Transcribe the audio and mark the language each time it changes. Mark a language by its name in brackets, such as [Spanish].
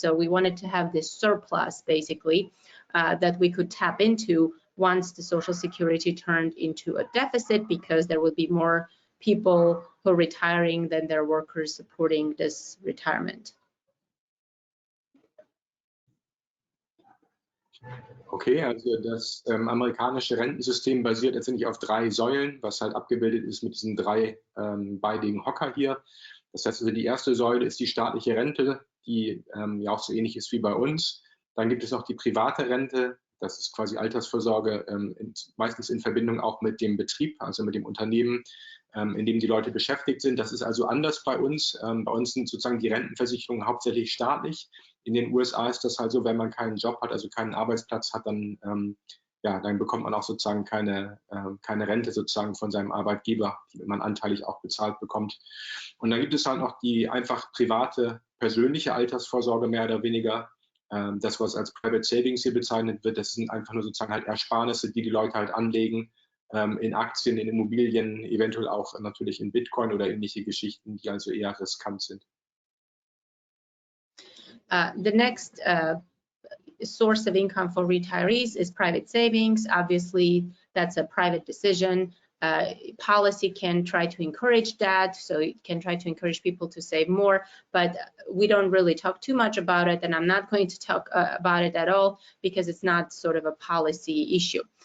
[English] So we wanted to have this surplus, basically, that we could tap into once the Social Security turned into a deficit, because there would be more people who are retiring than their workers supporting this retirement. [German] Okay, also das amerikanische Rentensystem basiert letztendlich auf 3 Säulen, was halt abgebildet ist mit diesen 3 beidigen Hocker hier. Das heißt also, die erste Säule ist die staatliche Rente, die ja auch so ähnlich ist wie bei uns. Dann gibt es noch die private Rente, das ist quasi Altersvorsorge, meistens in Verbindung auch mit dem Betrieb, also mit dem Unternehmen, in dem die Leute beschäftigt sind. Das ist also anders bei uns. Bei uns sind sozusagen die Rentenversicherungen hauptsächlich staatlich. In den USA ist das halt so, wenn man keinen Job hat, also keinen Arbeitsplatz hat, dann, ja, dann bekommt man auch sozusagen keine Rente sozusagen von seinem Arbeitgeber, die man anteilig auch bezahlt bekommt. Und dann gibt es halt noch die einfach private, persönliche Altersvorsorge, mehr oder weniger. Das, was als Private Savings hier bezeichnet wird, das sind einfach nur sozusagen halt Ersparnisse, die die Leute halt anlegen, in Aktien, in Immobilien, eventuell auch natürlich in Bitcoin oder ähnliche Geschichten, die also eher riskant sind. [English] The next source of income for retirees is private savings. Obviously, that's a private decision. Policy can try to encourage that, so it can try to encourage people to save more, but we don't really talk too much about it, and I'm not going to talk about it at all because it's not sort of a policy issue.